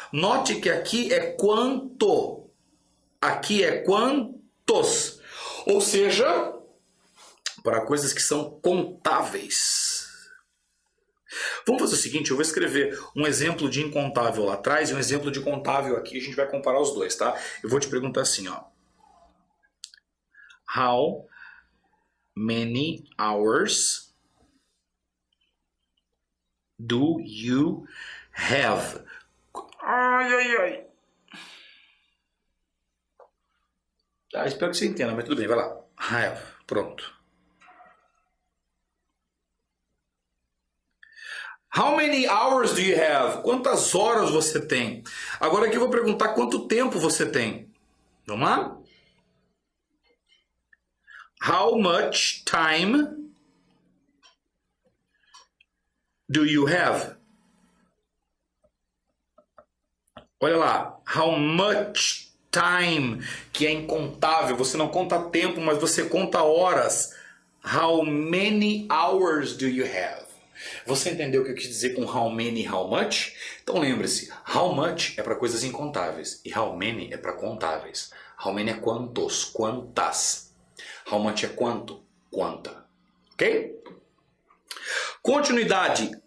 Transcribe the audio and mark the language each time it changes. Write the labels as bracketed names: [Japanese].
[Portuguese] Note que aqui é quanto. Aqui é quantos. Ou seja, para coisas que são contáveis. Vamos fazer o seguinte, eu vou escrever um exemplo de incontável lá atrás e um exemplo de contável aqui. A gente vai comparar os dois, tá? Eu vou te perguntar assim, ó. [English] How many hours do you have? Ai, ai, ai. [Portuguese] Ah, espero que você entenda, mas tudo bem, vai lá. Have, pronto. [English] How many hours do you have? [Portuguese] Quantas horas você tem? Agora aqui eu vou perguntar quanto tempo você tem. Vamos lá? [English] How much time do you have? [Portuguese] Olha lá, how much time, que é incontável. Você não conta tempo, mas você conta horas. [English] How many hours do you have? [Portuguese] Você entendeu o que eu quis dizer com how many e how much? Então lembre-se, how much é para coisas incontáveis e how many é para contáveis. How many é quantos, quantas. How much é quanto, quanta. Ok? Continuidade.